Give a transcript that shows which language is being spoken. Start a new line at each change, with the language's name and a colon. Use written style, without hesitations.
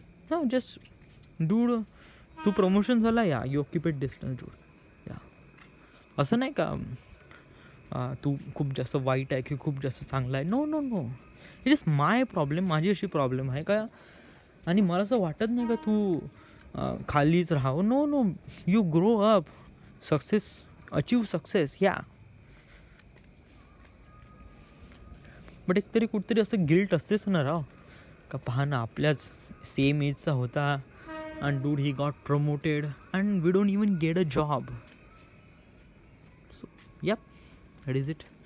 Marathi: हां, just dude, तू promotion झाला,
English: Yeah you occupied distance dude.
Marathi: या असं नाही का तू खूप जास्त वाईट आहे की खूप जास्त चांगला आहे.
English: No no no, it is my problem.
Marathi: माझी अशी प्रॉब्लेम आहे का? आणि मला असं वाटत नाही का तू खालीच राहावं.
English: No no, you grow up, success, achieve success.
Marathi: या बट एकतरी कुठतरी असं गिल्ट असतेच ना राव, का पहा ना आपल्याच सेम एजचा होता आणि
English: Dude he got promoted and we don't even get a job. So yeah that is it.